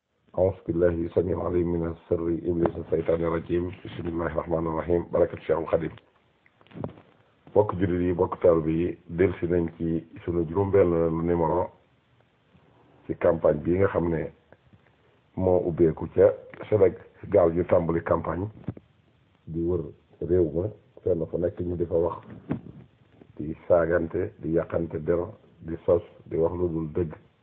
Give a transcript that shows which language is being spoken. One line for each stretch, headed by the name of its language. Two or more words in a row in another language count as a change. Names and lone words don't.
Arabic: أعوذ بالله السميع العليم من شر إبليس الشيطان الرجيم بسم الله الرحمن الرحيم
Wolof: بركة Cheikhul Khadim bokk jullit yi bokk taalibe yi dellusi nañ ci sunu juróom-benn numéro ci campagne bii nga xam ne moo ubbeeku ca Sénégal ñu tàmbali campagne di wër réew ma fenn fa nekk ñu di fa wax di saagante di yàqante der di sos di wax lu dul dëgg